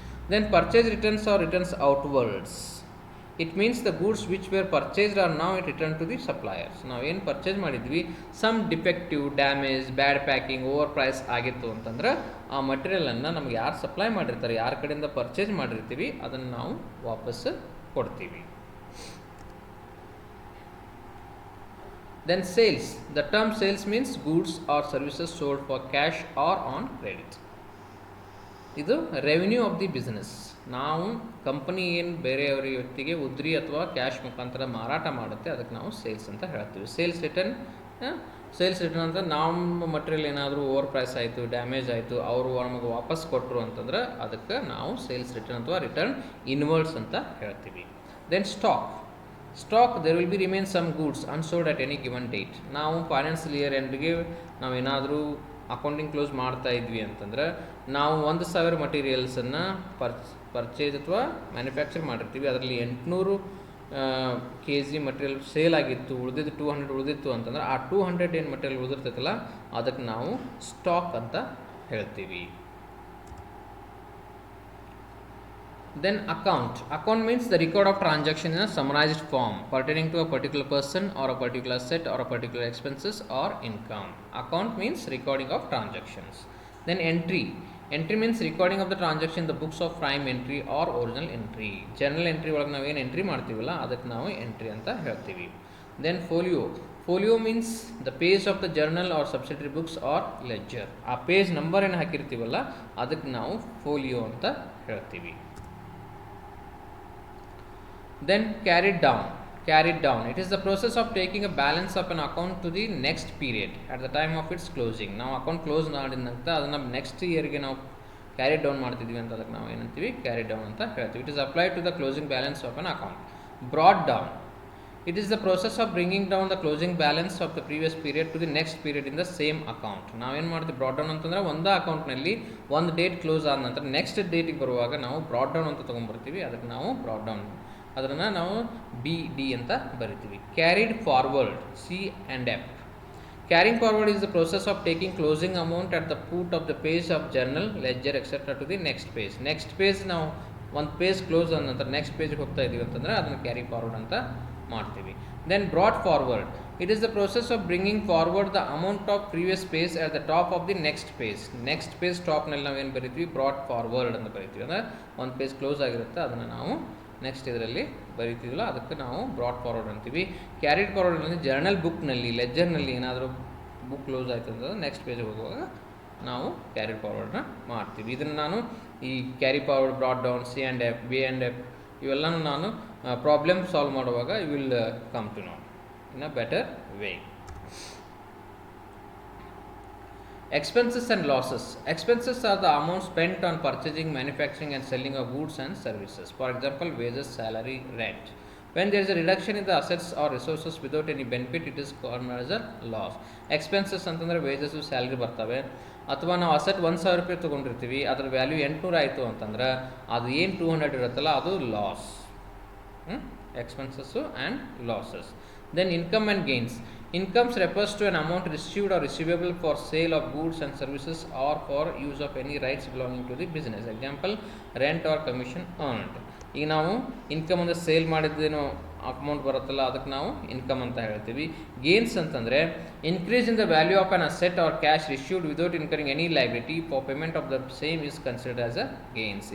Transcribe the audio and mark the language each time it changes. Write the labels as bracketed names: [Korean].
[English] Then purchase returns or returns outwards. It means the goods which were purchased are now it return to the suppliers. [Kannada] ನಾವೇನು purchase ಮಾಡಿದ್ವಿ, some defective, damage, ಬ್ಯಾಡ್ packing, over price ಆಗಿತ್ತು ಅಂತಂದ್ರೆ ಆ ಮಟೀರಿಯಲನ್ನು ನಮ್ಗೆ ಯಾರು supply ಮಾಡಿರ್ತಾರೆ, ಯಾರ ಕಡೆಯಿಂದ ಪರ್ಚೇಸ್ ಮಾಡಿರ್ತೀವಿ, ಅದನ್ನು ನಾವು ವಾಪಸ್ ಕೊಡ್ತೀವಿ. [English] Then sales, the term sales means goods or services sold for cash or on credit. ಇದು revenue of the business. [Kannada] ನಾವು ಕಂಪನಿ ಏನು ಬೇರೆಯವರ ವ್ಯಕ್ತಿಗೆ ಉದ್ರಿ ಅಥವಾ ಕ್ಯಾಶ್ ಮುಖಾಂತರ ಮಾರಾಟ ಮಾಡುತ್ತೆ, ಅದಕ್ಕೆ ನಾವು ಸೇಲ್ಸ್ ಅಂತ ಹೇಳ್ತೀವಿ. ಸೇಲ್ಸ್ ರಿಟರ್ನ್ ಅಂತ ನಮ್ಮ ಮಟೀರಿಯಲ್ ಏನಾದರೂ ಓವರ್ ಪ್ರೈಸ್ ಆಯಿತು, ಡ್ಯಾಮೇಜ್ ಆಯಿತು, ಅವರು ನಮಗೆ ವಾಪಸ್ ಕೊಟ್ಟರು ಅಂತಂದ್ರೆ ಅದಕ್ಕೆ ನಾವು ಸೇಲ್ಸ್ ರಿಟರ್ನ್ ಅಥವಾ ರಿಟರ್ನ್ ಇನ್ವರ್ಡ್ಸ್ ಅಂತ ಹೇಳ್ತೀವಿ. [English] Then stock, there will be remain some goods unsold at any given date. [Kannada] ನಾವು ಫೈನಾನ್ಷಿಯಲ್ ಇಯರ್ ಎಂಡ್ಗೆ ನಾವೇನಾದರೂ ಅಕೌಂಟಿಂಗ್ ಕ್ಲೋಸ್ ಮಾಡ್ತಾ ಇದ್ವಿ ಅಂತಂದ್ರೆ ನಾವು 1,000 ಮಟೀರಿಯಲ್ಸನ್ನು ಪರ್ಚೇಸ್ ಅಥವಾ ಮ್ಯಾನುಫ್ಯಾಕ್ಚರ್ ಮಾಡಿರ್ತೀವಿ. ಅದರಲ್ಲಿ 800 kg ಮಟೀರಿಯಲ್ ಸೇಲ್ ಆಗಿತ್ತು, ಉಳಿದಿದ್ದು 200 ಉಳಿದಿತ್ತು ಅಂತಂದ್ರೆ ಆ 200 ಏನು ಮಟೀರಿಯಲ್ ಉಳಿದಿರ್ತೈತಲ್ಲ ಅದಕ್ಕೆ ನಾವು ಸ್ಟಾಕ್ ಅಂತ ಹೇಳ್ತೀವಿ. [English] Then account means the record of transaction in a summarized form pertaining to a particular person or a particular asset or a particular expenses or income. Account means recording of transactions. Then entry means recording of the transaction in the books of prime entry or original entry. [Kannada] Journal entry ಒಳಗೆ ನಾವು ಏನು entry ಮಾಡ್ತೀವಲ್ಲ ಅದಕ್ಕೆ ನಾವು entry ಅಂತ ಹೇಳ್ತೀವಿ. [English] Then folio means the page of the journal or subsidiary books or ledger. [Kannada] ಆ page number ಏನು ಹಾಕಿರ್ತೀವಲ್ಲ ಅದಕ್ಕೆ ನಾವು ಫೋಲಿಯೋ ಅಂತ ಹೇಳ್ತೀವಿ. [English] Then carried down, it is the process of taking a balance of an account to the next period at the time of its closing. [Kannada] ನಾವು account close ಮಾಡಿದ ನಂತರ ಅದನ್ನು ನೆಕ್ಸ್ಟ್ ಇಯರ್ಗೆ ನಾವು ಕ್ಯಾರಿ ಡೌನ್ ಮಾಡ್ತಿದ್ವಿ ಅಂತ ಅದಕ್ಕೆ ನಾವು ಏನಂತೀವಿ, ಕ್ಯಾರಿ ಡೌನ್ ಅಂತ ಹೇಳ್ತೀವಿ. [English] It is applied to the closing balance of an account. Brought down, it is the process of bringing down the closing balance of the previous period to the next period in the same account. [Kannada] ನಾವೇನು ಮಾಡ್ತೀವಿ, brought down ಅಂತಂದರೆ ಒಂದು ಅಕೌಂಟ್ನಲ್ಲಿ ಒಂದು date close ಆದ ನಂತರ next ಡೇಟಿಗೆ ಬರುವಾಗ ನಾವು ಬ್ರಾಟ್ ಡೌನ್ ಅಂತ ತೊಗೊಂಡ್ಬರ್ತೀವಿ, ಅದಕ್ಕೆ ನಾವು ಬ್ರಾಟ್ ಡೌನ್, ಅದನ್ನು ನಾವು BD ಅಂತ ಬರಿತೀವಿ. [English] Carried forward, C&F. Carrying forward is the process of taking closing amount at the foot of the page of journal, ledger, etc. to the next page. [Kannada] Next page ನಾವು ಒಂದು page close ಆದ ನಂತರ next ಪೇಜ್ಗೆ ಹೋಗ್ತಾ ಇದ್ದೀವಿ ಅಂತಂದರೆ ಅದನ್ನು carry forward ಅಂತ ಮಾಡ್ತೀವಿ. Then brought forward, [English] It is the process of bringing forward the amount of previous page at the top of the next page. [Kannada] Next page ಟಾಪ್ನಲ್ಲಿ ನಾವೇನು ಬರಿತೀವಿ, ಬ್ರಾಟ್ ಫಾರ್ವರ್ಡ್ ಅಂತ ಬರಿತೀವಿ. ಅಂದರೆ ಒಂದು ಪೇಜ್ ಕ್ಲೋಸ್ ಆಗಿರುತ್ತೆ, ಅದನ್ನು ನಾವು ನೆಕ್ಸ್ಟ್ ಇದರಲ್ಲಿ ಬರಿತೀವಲ್ಲ ಅದಕ್ಕೆ ನಾವು ಬ್ರಾಟ್ ಫಾರ್ವರ್ಡ್ ಅಂತೀವಿ. ಕ್ಯಾರಿಡ್ ಫಾರ್ವರ್ಡ್ ಅಂದರೆ ಜರ್ನಲ್ ಬುಕ್ನಲ್ಲಿ, ಲೆಜರ್ನಲ್ಲಿ ಏನಾದರೂ ಬುಕ್ ಕ್ಲೋಸ್ ಆಯಿತು ಅಂತಂದರೆ ನೆಕ್ಸ್ಟ್ ಪೇಜ್ಗೆ ಹೋಗುವಾಗ ನಾವು ಕ್ಯಾರಿ ಫಾರ್ವರ್ಡ್ನ ಮಾಡ್ತೀವಿ. ಇದನ್ನು ನಾನು ಈ carry forward, brought down, C and F, B and F ಇವೆಲ್ಲನೂ ನಾನು ಪ್ರಾಬ್ಲಮ್ ಸಾಲ್ವ್ ಮಾಡುವಾಗ [English] You will come to know in a better way. Expenses and losses. Expenses are the amount spent on purchasing, manufacturing and selling of goods and services. For example, wages, salary, rent. When there is a reduction in the assets or resources without any benefit, it is called as a loss. [Kannada] Expenses ಅಂತಂದರೆ wages, salary ಬರ್ತವೆ. ಅಥವಾ ನಾವು asset 1,000 ರೂಪಾಯಿ ತೊಗೊಂಡಿರ್ತೀವಿ, ಅದರ value 800 ಆಯಿತು ಅಂತಂದ್ರೆ ಅದು ಏನು 200 ಇರುತ್ತಲ್ಲ ಅದು loss. [English] Expenses and losses. Then income and gains. Incomes refers to an amount received or receivable for sale of goods and services or for use of any rights belonging to the business. Example, rent or commission earned. [Kannada] ಈಗ ನಾವು income ಅಂದರೆ sale ಮಾಡಿದ್ದೇನೋ amount ಬರುತ್ತಲ್ಲ ಅದಕ್ಕೆ ನಾವು income ಅಂತ ಹೇಳ್ತೀವಿ. [English] Gains ಅಂತಂದರೆ increase in the value of an asset or cash received without incurring any liability for payment of the same is considered as a gains.